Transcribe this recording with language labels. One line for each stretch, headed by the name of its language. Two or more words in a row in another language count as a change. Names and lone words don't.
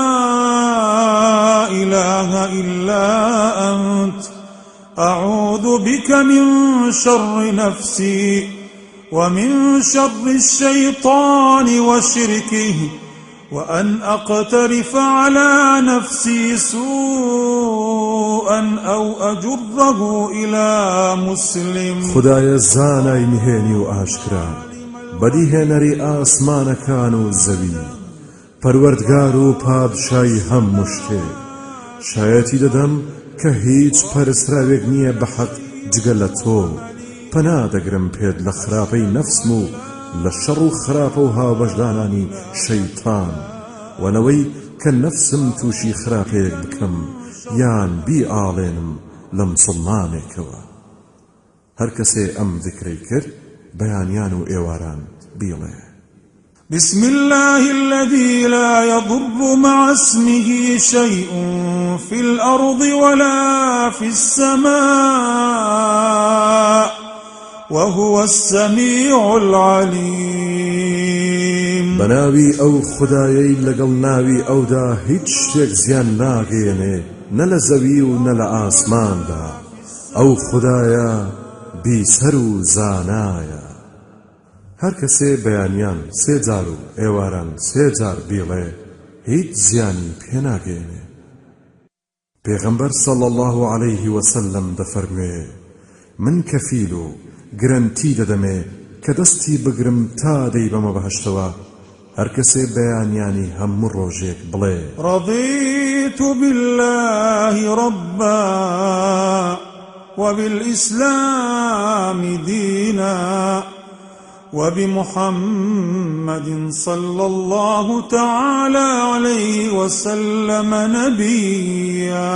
Arabic: إله إلا أنت أعوذ بك من شر نفسي ومن شر الشيطان وشركه وأن أقترف على نفسي سوءا سوءا أو أجره إلى مسلم
Central Kurdish: خدای زانای نهێنی و ئاشکرا بەدیهێنەری ئاسمانەکان و زەوی پەروەردگار و پادشای هەموو شتێک شایەتی دەدەم کە هیچ پەرستراوێک نییە بە حەق جگە لە تۆ پەنا دەگرم پێت لە خراپەی نەفسم و لە شەڕ و خراپە و هاوبەشدانانی شەیتان وەنەوەی کە نەفسم تووشی خراپەیەک بکەم یان بیئاڵێنم لە مسڵمانێکەوە هەر کەسێ ئەم ذکرەی کرد بەیانیان و ئێواران بیڵێ
Arabic: بسم الله الذي لا يضر مع اسمه شيء في الأرض ولا في السماء وهو السميع العليم
Central Kurdish: بناوي أو خدايي لقل ناوي أو دا هيج شتێک زیان ناگەێنێ نە لە زەوی و نە لە ئاسماندا ئەو خدایە بیسەر و زانایە هەر کەسێ بەیانیان سێ جار و ئێواران سێ جار بیڵێ هیچ زیانی پێناگەێنێ پێغەمبەر
Arabic: صلی الله عليه وسلم
Central Kurdish: دەفەرموێ من کەفیل و گرنتی دەدەمێ کە دەستی بگرم تا دەیبەمە بەهەشتەوە هەر کەسێ بەیانیانی هەموو ڕۆژێک بڵێ
Arabic: رضيت بالله ربا وبالإسلام دينا وبمحمد صلى الله تعالى عليه وسلم نبيا